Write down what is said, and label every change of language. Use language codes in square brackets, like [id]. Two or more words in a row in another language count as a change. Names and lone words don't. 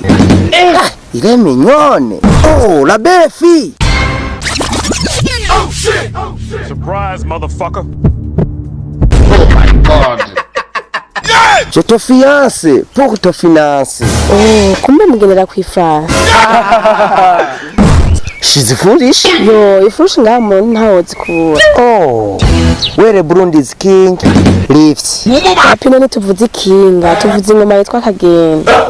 [fr] Ah, il est mignonne. Oh, la belle fille. [en] Oh shit! Surprise, motherfucker. Oh my God. Yes! [fr] Je te fiance pour te financer. [rn] Kumbe mugendera kw'ifranga. [en] She's foolish. [rn] Yo, ifurushi ngaha muntu ntawo zikura. [en] Oh, where Burundi's king lives. [rn] Hapi none tuvuze ikinga, tuvuze ingoma yitwa Kagenda.